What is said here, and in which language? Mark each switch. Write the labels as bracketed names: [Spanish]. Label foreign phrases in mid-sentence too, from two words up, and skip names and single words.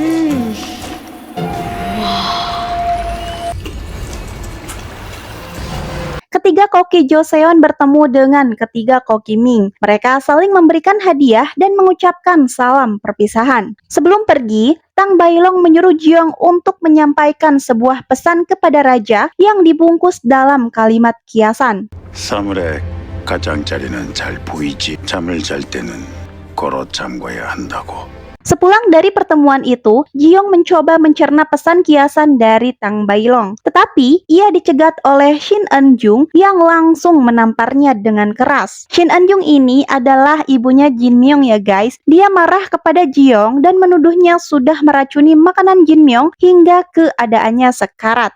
[Indonesian] Ketiga koki Joseon bertemu dengan ketiga koki Ming. Mereka saling memberikan hadiah dan mengucapkan salam perpisahan. Sebelum pergi, Tang Bailong menyuruh Jiyoung untuk menyampaikan sebuah pesan kepada raja yang dibungkus dalam kalimat kiasan. [Korean] 사물의 가장자리는 잘 보이지. 잠을 잘 때는 걸어 잠궈야 한다고. [Indonesian] Sepulang dari pertemuan itu, Jiyoung mencoba mencerna pesan kiasan dari Tang Bailong. Tetapi, ia dicegat oleh Shin Eun-jung yang langsung menamparnya dengan keras. Shin Eun-jung ini adalah ibunya Jin Myung ya guys. Dia marah kepada Jiyoung dan menuduhnya sudah meracuni makanan Jin Myung hingga keadaannya sekarat.